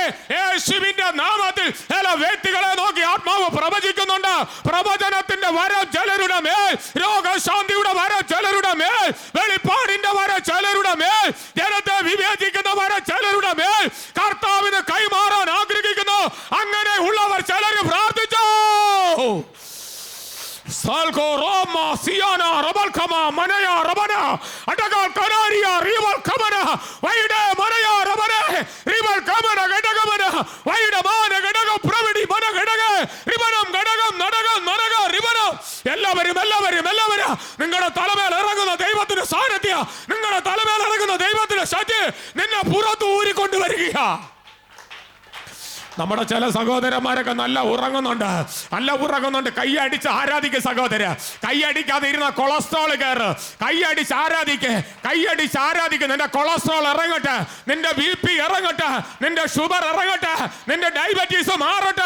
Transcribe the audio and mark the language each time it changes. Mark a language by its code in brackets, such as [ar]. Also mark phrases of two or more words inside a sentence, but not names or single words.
[ml] യേശുവിന്റെ നാമത്തിൽ ചില വ്യക്തികളെ നോക്കി ആത്മാവ് പ്രവചിക്കുന്നുണ്ട്. പ്രവചനത്തിന്റെ വരം ചിലരുടെ മേൽ, രോഗശാന്തിയുടെ വരം ചിലരുടെ മേൽ, വെളിപ്പാടിന്റെ വരം ചിലരുടെ മേൽ, ജനത്തെ വിവേചിക്കുന്ന വരം ചിലരുടെ മേൽ കർത്താവിന് കൈമാറാൻ ആഗ്രഹിക്കുന്നു. അങ്ങനെ ഉള്ളവർ ചിലർ പ്രാർത്ഥിച്ചു. Salgo Roma Siana Rabal Kama Manaya Rabana Atagal Kanaria Rival Kamana Vaida Manaya Rabana Rival Kamana Gadagamana Vaida Mana Gadaga Pravidi Mana Gadaga Ribanam Gadagam Nadagam Managa Ribanam Ellavari Mellavari Mellavara Ningara Talamel Aragana Devatina Saratia Ningara Talamel Aragana Devatina Shati Nina Puratu Uri Kondu Varigia. നമ്മുടെ ചില സഹോദരന്മാരൊക്കെ നല്ല ഉറങ്ങുന്നുണ്ട്. കൈയടിച്ച് ആരാധിക്കുക സഹോദര. കൈയടിക്കാതെ ഇരുന്ന കൊളസ്ട്രോൾ കയറ്. കൈയടിച്ച് ആരാധിക്കുക. നിന്റെ കൊളസ്ട്രോൾ ഇറങ്ങട്ടെ, നിന്റെ BP ഇറങ്ങട്ടെ, നിന്റെ ഷുഗർ ഇറങ്ങട്ടെ, നിന്റെ ഡയബറ്റീസ് മാറട്ടെ.